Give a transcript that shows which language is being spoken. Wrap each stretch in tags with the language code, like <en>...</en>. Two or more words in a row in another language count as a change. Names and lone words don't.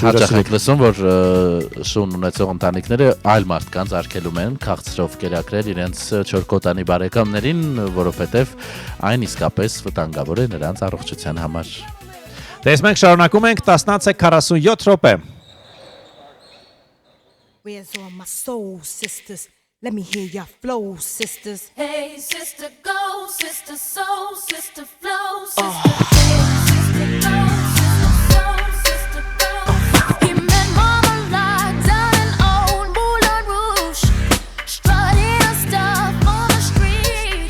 <hy>հաճախ եք լսում, որ շուն ունեցող ընտանիքները այլ մարդկանց արգելում են քաղցրով կերակրել իրենց չորկոտանի բարեկամներին, որովհետև այն իսկապես վտանգավոր է նրանց առողջության համար։ Դες մենք շարունակում ենք 10:47 րոպե։</hy> <en>Where's all my soul sisters? Let me hear your flow, sisters. Hey, sister, go, sister, soul, sister, flow, sister. Hey, sister, go, sister, soul, sister, go. He met Marmalade down in old Moulin Rouge, strutting her stuff on the street.</en>